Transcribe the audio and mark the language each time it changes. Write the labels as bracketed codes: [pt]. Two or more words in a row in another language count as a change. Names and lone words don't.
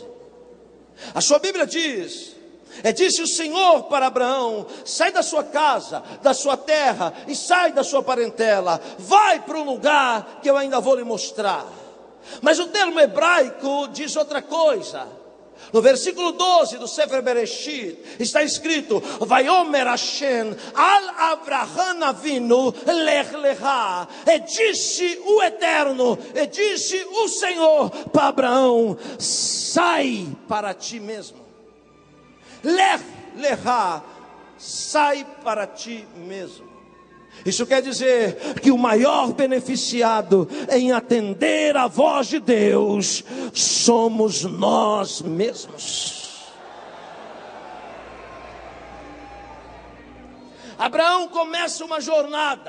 [pt] A sua Bíblia diz: disse o Senhor para Abraão: sai da sua casa, da sua terra e sai da sua parentela, vai para um lugar que eu ainda vou lhe mostrar. Mas o termo hebraico diz outra coisa. No versículo 12 do Sefer Bereshit está escrito: [he] ויאמר השם אל אברהם אבינו לך לך. [pt] E disse o Eterno, e disse o Senhor para Abraão: sai para ti mesmo. [he] לך לך, [pt] sai para ti mesmo. Isso quer dizer que o maior beneficiado em atender a voz de Deus somos nós mesmos. Abraão começa uma jornada.